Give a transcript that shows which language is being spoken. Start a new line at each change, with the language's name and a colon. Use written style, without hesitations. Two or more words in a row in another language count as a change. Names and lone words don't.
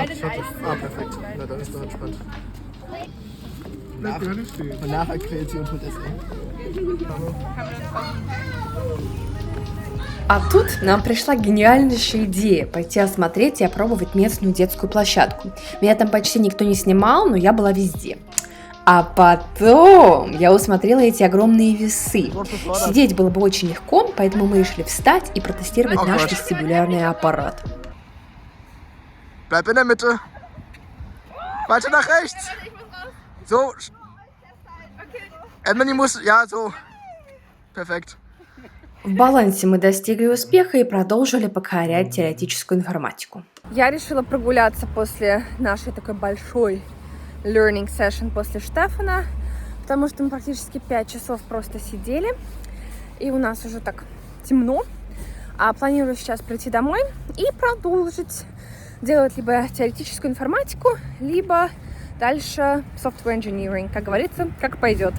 Russian: А тут нам пришла гениальнейшая идея пойти осмотреть и опробовать местную детскую площадку. Меня там почти никто не снимал, но я была везде. А потом я усмотрела эти огромные весы. Сидеть было бы очень легко, поэтому мы решили встать и протестировать наш вестибулярный аппарат.
German: Bleib in der Mitte. Weiter nach rechts. So. Emily muss. Ja, so. Perfekt.
Russian: В балансе мы достигли успеха и продолжили покорять теоретическую информатику. Я решила прогуляться после нашей такой большой
English: learning session
Russian: после Штефана, потому что мы практически 5 часов просто сидели, и у нас уже так темно. А планирую сейчас прийти домой и продолжить делать либо теоретическую информатику, либо дальше
English: software engineering,
Russian: как говорится, как пойдет.